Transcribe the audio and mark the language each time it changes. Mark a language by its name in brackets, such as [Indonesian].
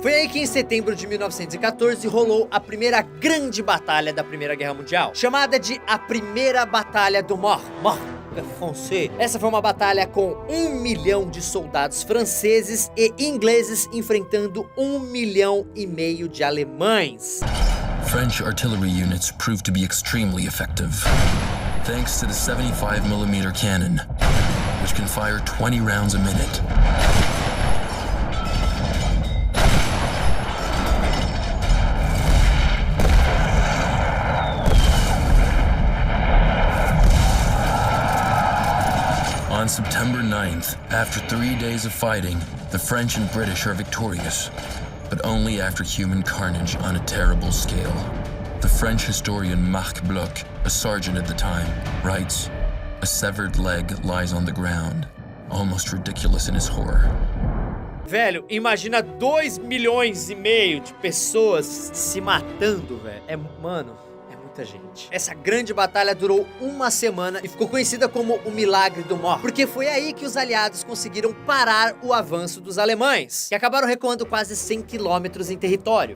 [Portuguese] Foi aí que em setembro de 1914 rolou a primeira grande batalha da Primeira Guerra Mundial, chamada de a Primeira Batalha do Mort Français. Essa foi uma batalha com 1 milhão de soldados franceses e ingleses enfrentando 1,5 milhão de alemães. [English] French artillery units proved to be extremely effective, thanks to the 75mm cannon, which can fire 20 rounds a minute. On September 9th, after 3 days of fighting, the French and British are victorious, but only after human carnage on a terrible scale. The French historian Marc Bloch, a sergeant at the time, writes, "A severed leg lies on the ground, almost ridiculous in his horror." [Portuguese] Velho, imagina 2,5 milhões de pessoas se matando, velho. Mano, é muito muita gente. Essa grande batalha durou uma semana e ficou conhecida como o Milagre do Mor, porque foi aí que os aliados conseguiram parar o avanço dos alemães, que acabaram recuando quase 100 quilômetros em território.